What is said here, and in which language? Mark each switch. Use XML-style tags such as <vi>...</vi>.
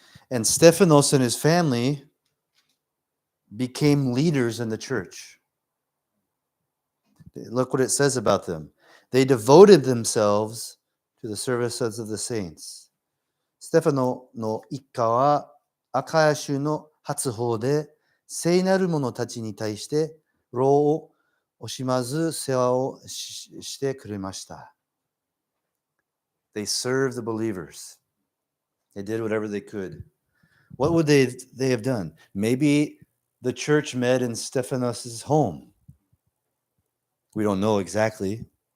<en>And Stephanos and his family became leaders in the church. Look what it says about them. They devoted themselves to the services of the saints.</en> <ja>ステファノの一家はアカヤ州の初訪で聖なる者たちに対して労を惜しまず世話をしてくれました。</ja> <en>They served the believers. They did whatever they could. What would they have done? Maybe the church met in Stephanos' home. We don't know exactly.</en>